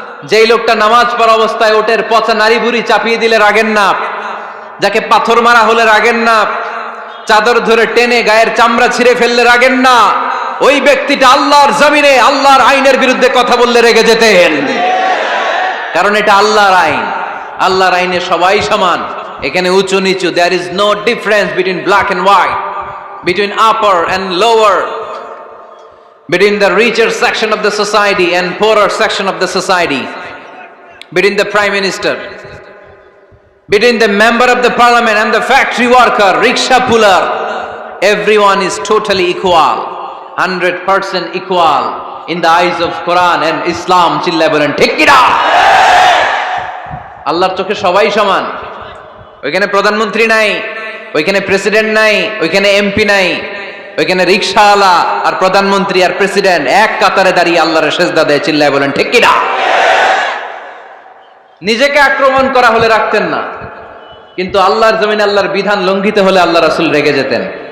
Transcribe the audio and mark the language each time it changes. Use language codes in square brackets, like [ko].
[bn] যেই লোকটা নামাজ পড়া অবস্থায় ওটের পচা নারী ভুঁড়ি চাপিয়ে দিলে রাগেন না, যাকে পাথর মারা হলে রাগেন না, চাদর ধরে টেনে গায়ের চামড়া ছিঁড়ে ফেললে রাগেন না, ওই ব্যক্তিটা আল্লাহর জমিনে আল্লাহর আইনের বিরুদ্ধে কথা বললে রেগে যেতেন। কারণ এটা আল্লাহর আইন, আল্লাহর আইনে সবাই সমান, এখানে উঁচু নিচু, [en] There is no difference between black and white. between upper and lower, between the richer section of the society and poorer section of the society, between the prime minister, between the member of the parliament and the factory worker, rickshaw puller. Everyone is totally equal, 100% equal in the eyes of Quran and Islam. [bn] চিল্লায় বলেন ঠিক কি না? আল্লাহর চোখে সবাই সমান। ওইখানে প্রধানমন্ত্রী নাই, ওইখানে প্রেসিডেন্ট নাই, ওইখানে এমপি নাই, ওইখানে রিকশাওয়ালা আর প্রধানমন্ত্রী আর প্রেসিডেন্ট এক কাতারে দাঁড়িয়ে আল্লাহর সেজদা দেয়। চিল্লায় বলেন ঠিক কি না? নিজেকে আক্রমণ করা হলে রাখতেন না, কিন্তু আল্লাহর জমিনে আল্লাহর বিধান লঙ্ঘিত হলে আল্লাহ রাসূল রেগে যেতেন।